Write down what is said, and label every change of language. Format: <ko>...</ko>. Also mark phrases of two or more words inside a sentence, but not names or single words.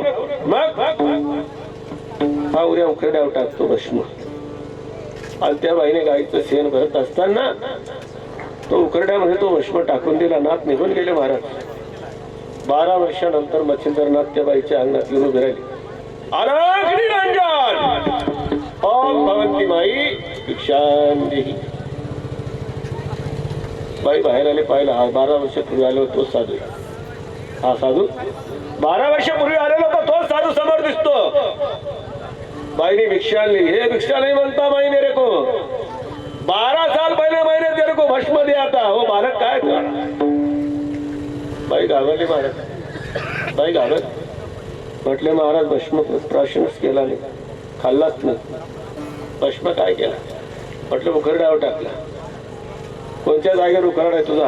<mr>मग हा उद्या उखरड्यावर टाकतो भस्म. आणि त्या बाईने गाईचं शेण भरत असताना तो उखरड्यामध्ये तो भस्म टाकून दिला. नाथ निघून गेले महाराज. 12 वर्षानंतर मच्छिंद्रनाथ त्या बाईच्या अंगणात येऊन उभे राहिले.</mr> <sa>अनाग्नी रंजन ओम भगवंती माई भिक्षां देही.</sa> <mr>बाई बाहेर आले पाहिला. हा 12 वर्षापूर्वी आलो तो साधू. हा साधू 12 वर्षापूर्वी आलेला होता तोच साधू समोर दिसतो. बाईने भिक्षा आणली. हे भिक्षा नाही म्हणता</mr> <hi>माई मेरे को, 12 साल पहले मैंने तेरे को भस्म दिया था.</hi> <mr>हो बालक काय बाई घाबरली महाराज. बाई घाबरली. म्हटले महाराज भस्म प्राशनच केला नाही, खाल्लाच नाही. भस्म काय केला? म्हटलं उखरड्यावर टाकला. कोणत्या जागेवर उखरडा आहे तुझा?</mr>